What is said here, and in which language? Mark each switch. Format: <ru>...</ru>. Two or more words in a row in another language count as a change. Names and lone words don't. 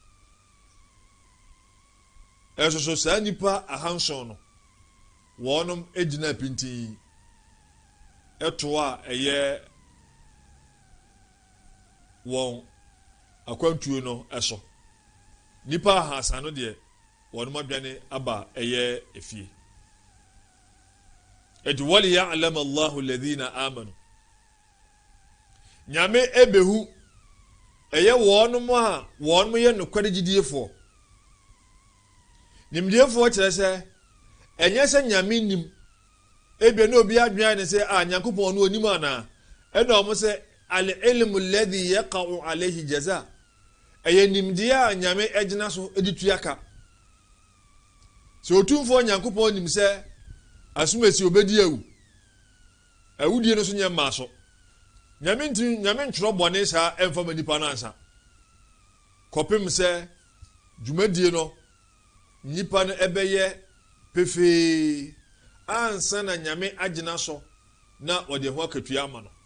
<ak>ɛsoso saa nipa ahanson no wɔnom egyina pintin ɛto a ɛyɛ wɔn akwantuo no ɛso nipa ahasa no deɛ wɔnom adwane aba ɛyɛ efie eti</ak> <ar>وليعلم الله الذين آمنوا</ar> <ak>nyame ebehu ɛyɛ wɔnom a wɔnom yɛ nokware gyidiefo nimdiefo kyerɛ sɛ ɛnyɛ sɛ nyame nim ebia na obi adwene ne sɛ a nyankopɔn no onim ana ɛna ɔmo sɛ</ak> <ar>العلم الذي يقع عليه الجزاء</ar> <ak>ɛyɛ nimdeɛ a nyame ɛgyina so edi tuaka sɛ otumfo nyankopɔn nim sɛ asomasi obedi awudie no so nyɛ mma so nyame ntwerɛ bɔne saa ɛmfa ma nipa no ansa kɔpem sɛ dwumadie no nipa no ɛbɛyɛ pefee ansa na nyame agyina so na ɔde ho akatua ama no</ak>